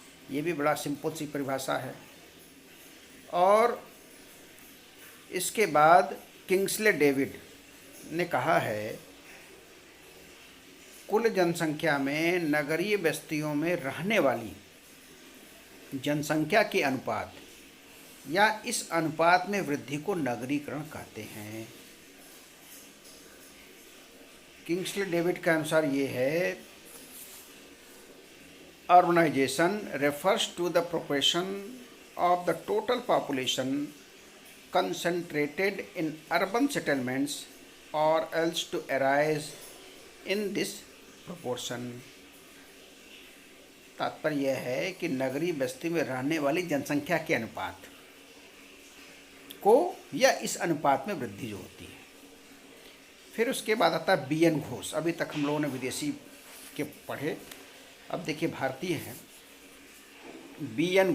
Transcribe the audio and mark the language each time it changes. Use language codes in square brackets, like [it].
[hi] ये भी बड़ा सिंपल सी परिभाषा है। और इसके बाद किंग्सले डेविड ने कहा है, कुल जनसंख्या में नगरीय बस्तियों में रहने वाली जनसंख्या के अनुपात या इस अनुपात में वृद्धि को नगरीकरण कहते हैं। किंग्सले डेविड के अनुसार ये है, [en] Urbanisation refers to the proportion of the total population concentrated in urban settlements or else to arise in this proportion। [hi] तात्पर्य यह है कि नगरीय बस्ती में रहने वाली जनसंख्या के अनुपात को या इस अनुपात में वृद्धि जो होती है। फिर उसके बाद आता है बी.एन. घोष। अभी तक हम लोगों ने विदेशी के पढ़े, अब देखिए भारतीय हैं। बी.एन.